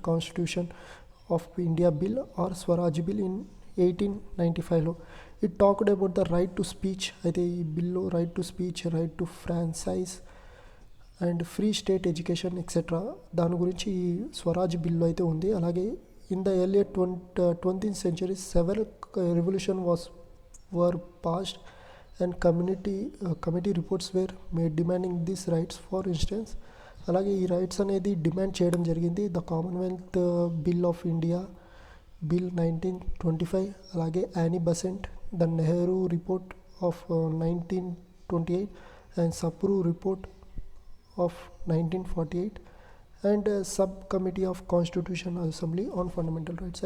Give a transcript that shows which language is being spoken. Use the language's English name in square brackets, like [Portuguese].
[English] Constitution of India bill or Swaraj bill in 1895లో. It talked about the right to speech. [Telugu] అయితే ఈ బిల్లో [English] right to speech, right to franchise and free state education etcetera [Telugu] దాని గురించి ఈ Swaraj bill అయితే ఉంది. [English] అలాగే in the earlier 20th century several revolution were passed and committee reports were made demanding these rights. For instance, [Telugu] అలాగే ఈ rights అనేది demand చేయడం జరిగింది. [English] The commonwealth bill of India bill 1925, అలాగే Annie Besant, the Nehru report of 1928 and Sapru report of 1948 and sub committee of constitution assembly on fundamental rights.